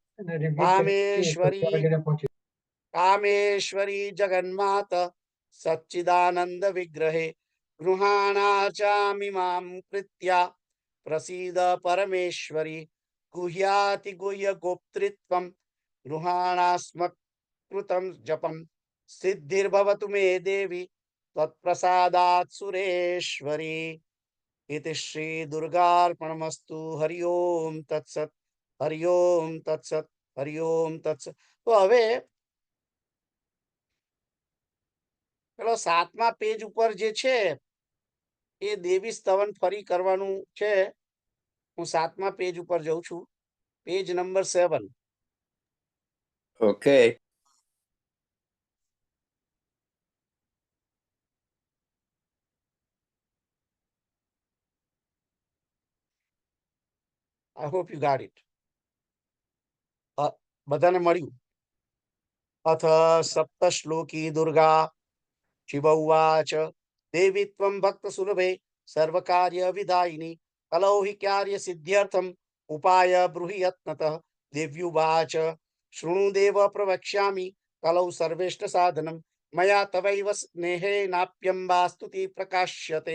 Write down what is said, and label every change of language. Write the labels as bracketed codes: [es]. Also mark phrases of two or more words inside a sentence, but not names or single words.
[sa] कामेश्वरी जगन्मात सच्चिदानंद विग्रहे गृहाणाचामिमां कृत्या प्रसीद परमेश्वरी गुह्याति गुह्य गोप्तृत्वं गृहाणास्मकृतं जपं सिद्धिर्भवतु मे देवी त्वत्प्रसादात् सुरेश्वरी। इति श्री दुर्गार्पणमस्तु। हरि ओम तत्सत, हरि ओम तत्सत, हरि ओम तत्सत। [gu] तो હવે પેલો 7મા પેજ ઉપર જે છે એ દેવી સ્તવન ફરી કરવાનું છે। હું 7મા પેજ ઉપર જઉં છું, પેજ નંબર 7। [en] Okay. I hope you got it. [gu] બધાને મળ્યું? [sa] अथ सप्तश्लोकी दुर्गा शिव उवाच देवी त्वं भक्तसुलभे सर्वकार्यविदायिनी कलौ हि कार्यसिद्ध्यर्थम् उपाय ब्रूहि यत्नतः देव्युवाच शृणुदेव प्रवक्ष्यामि कलौ सर्वेष्ट साधनं मया तवैव स्नेहेनाप्यम्बास्तुति प्रकाश्यते।